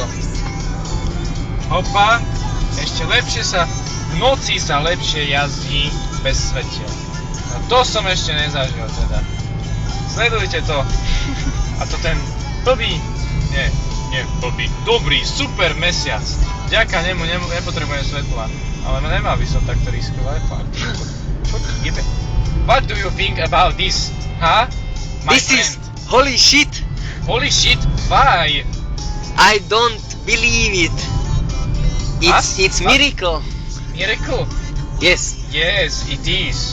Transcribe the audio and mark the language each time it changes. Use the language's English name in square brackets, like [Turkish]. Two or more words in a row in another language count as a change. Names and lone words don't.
[Slovak] Hopa, ešte lepšie v noci sa lepšie jazdí bez svetiel. No to som ešte nezažil teda. Sledujte to. A to ten blbý, dobrý, super mesiac. Vďaka nemu nepotrebujem svetla. Ale nemal by som takto riskovať. [English] What do you think about this? Huh? This is holy shit. Holy shit, why? I don't believe it. It's miracle. Miracle? Yes. Yes, it is.